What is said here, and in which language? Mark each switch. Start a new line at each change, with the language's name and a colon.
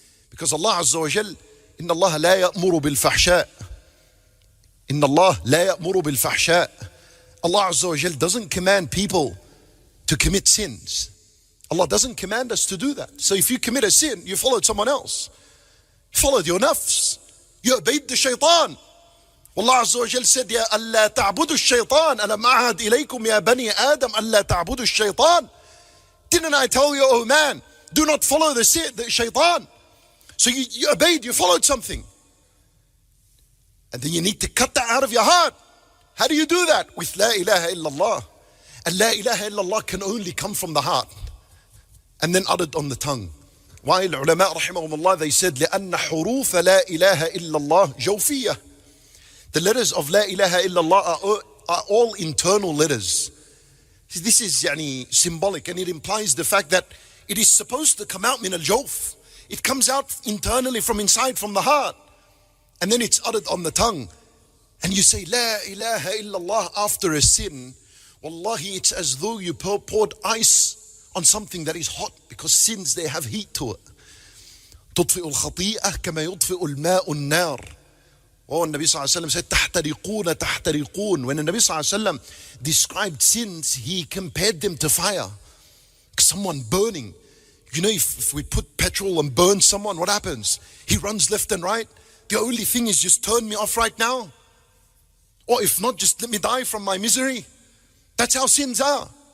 English: Because Allah Azza wa Jal,
Arabic: إِنَّ اللَّهَ لَا يَأْمُرُ بِالْفَحْشَاءِ. إِنَّ اللَّهَ لَا يَأْمُرُ بِالْفَحْشَاءِ.
English: Allah Azza wa Jal doesn't command people to commit sins. Allah doesn't command us to do that. So if you commit a sin, you followed someone else. You followed your nafs. You obeyed the shaitan. Allah Azza wa Jal said,
Arabic: يَا أَلَّا تَعْبُدُوا الشَّيْطَانَ أَلَمْ أَعْهَدْ إِلَيْكُمْ يَا بَنِي آدَمْ أَلَّا تَعْبُدُوا الشَّيْطَانَ.
English: Didn't I tell you, oh man, do not follow the shaitan? So you obeyed, you followed something. And then you need to cut that out of your heart. How do you do that? With La ilaha illallah. And La ilaha illallah can only come from the heart and then uttered on the tongue. While ulama rahimahumullah, they said,
Arabic: لأن حروف لا إله إلا الله جوفية.
English: The letters of La ilaha illallah are all internal letters. This is symbolic, and it implies the fact that it is supposed to come out min al-jawf. It comes out internally from inside, from the heart. And then it's uttered on the tongue. And you say La ilaha illallah after a sin Wallahi, it's as though you poured ice on something that is hot, because sins, they have heat to it.
Arabic: تطفئ الخطيئة كما يطفئ الماء النار.
English: Oh, Nabi Sallallahu Alaihi Wasallam said,
Arabic: تحترقون تحترقون.
English: When the Nabi Sallallahu Alaihi Wasallam described sins, he compared them to fire. Someone burning. You know, if we put petrol and burn someone, what happens? He runs left and right. The only thing is, just turn me off right now. Or if not, just let me die from my misery. That's how sins are.